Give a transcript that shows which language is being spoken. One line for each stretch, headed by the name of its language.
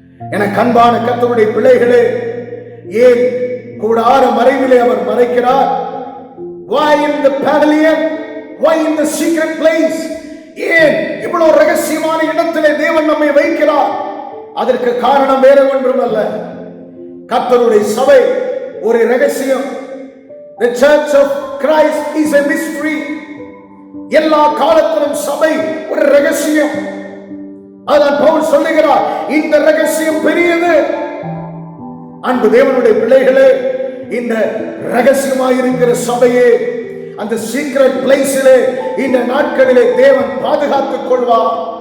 Tamil: எனக்கு அன்பான கர்த்தருடைய பிள்ளைகளே, ஏன் கூடார மறைவிலே அவர் மறைக்கிறார்?
English: Why in the pavilion? Why in the secret place?
Tamil: ஏன் இவ்வளவு ரகசியமான இடத்திலே தேவன் நம்மை வைக்கிறார்? அதற்கு காரணம் வேற ஒன்றும் அல்ல, கர்த்தருடைய சபை ஒரு ரகசியம்.
English: The church of Christ is a mystery.
Tamil: எல்லா காலத்திலும் சபை ஒரு ரகசியம். அதான் பவுல் சொல்லுகிறார், இந்த ரகசியம் பெரியது. அன்பு தேவனுடைய பிள்ளைகளே, இந்த ரகசியமாயிருக்கிற சபையே அந்த சீக்ரெட் பிளேஸிலே இந்த நாட்களிலே தேவன் பாதுகாத்துக் கொள்வார்.